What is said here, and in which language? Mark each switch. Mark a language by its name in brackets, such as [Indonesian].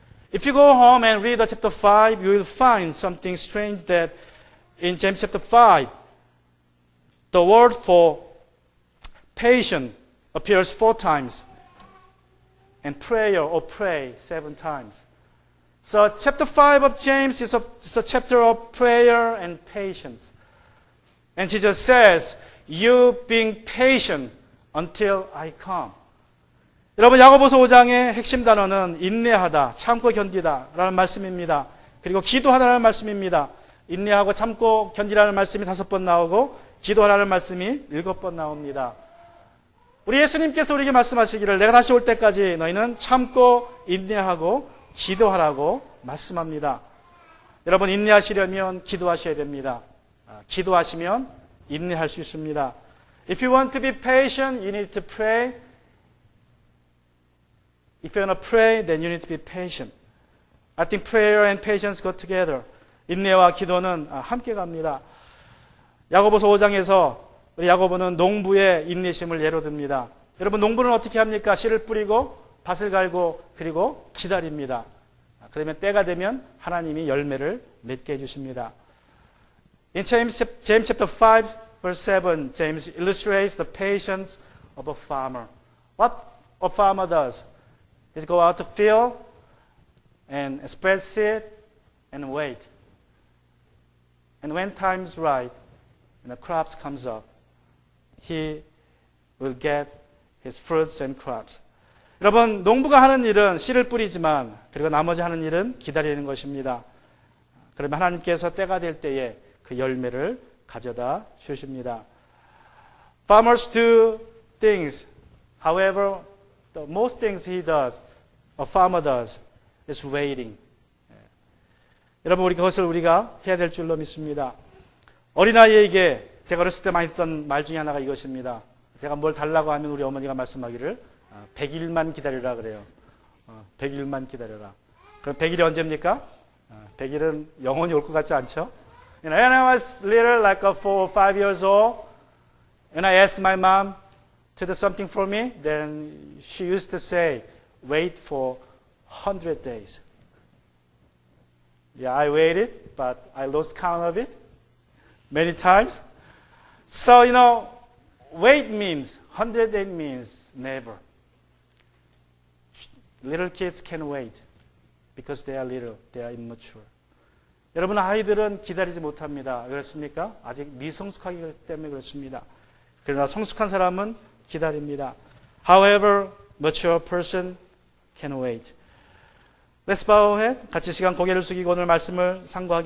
[English] If you go home and read chapter 5, you will find something strange that in James chapter 5, the word for patient appears 4 times and prayer or pray 7 times. So chapter 5 of James is a chapter of prayer and patience. And Jesus says, you being patient until I come. [Korean] 여러분, 야고보서 5장의 핵심 단어는 인내하다, 참고 견디다 라는 말씀입니다. 그리고 기도하다라는 말씀입니다. 인내하고 참고 견디라는 말씀이 5번 나오고 기도하라는 말씀이 7번 나옵니다. 우리 예수님께서 우리에게 말씀하시기를 내가 다시 올 때까지 너희는 참고 인내하고 기도하라고 말씀합니다. 여러분, 인내하시려면 기도하셔야 됩니다. 기도하시면 인내할 수 있습니다. [English] If you want to be patient, you need to pray. If you want to pray, then you need to be patient. I think prayer and patience go together. [Korean] 인내와 기도는 함께 갑니다. 야고보서 5장에서 우리 야고보는 농부의 인내심을 예로 듭니다. 여러분, 농부는 어떻게 합니까? 씨를 뿌리고 밭을 갈고 그리고 기다립니다. 그러면 때가 되면 하나님이 열매를 맺게 해주십니다. [English] In James chapter 5, verse 7, James illustrates the patience of a farmer. What a farmer does is go out to field and spread seed and wait. And when time is right and the crops comes up, he will get his fruits and crops. [Korean] 여러분, 농부가 하는 일은 씨를 뿌리지만 그리고 나머지 하는 일은 기다리는 것입니다. 그러면 하나님께서 때가 될 때에 그 열매를 가져다 주십니다. [English] Farmers do things. However, the most things a farmer does is waiting. [Korean] 여러분, 우리 그것을 우리가 해야 될 줄로 믿습니다. 어린아이에게 제가 어렸을 때 많이 듣던 말 중에 하나가 이것입니다. 제가 뭘 달라고 하면 우리 어머니가 말씀하기를 100일만 기다려라 그래요. 100일만 기다려라. 그럼 100일이 언제입니까? 100일은 영원히 올 것 같지 않죠? [English] When I was little, like 4 or 5 years old, and I asked my mom to do something for me, then she used to say, wait for 100 days. Yeah, I waited, but I lost count of it many times. So, wait means, 100 days means never. Little kids can wait because they are little, they are immature. [Korean] 여러분, 아이들은 기다리지 못합니다. 그렇습니까? 아직 미성숙하기 때문에 그렇습니다. 그러나 성숙한 사람은 기다립니다. [English] However, mature person can wait. Let's bow our head. [Korean] 같이 시간 고개를 숙이고 오늘 말씀을 상고하기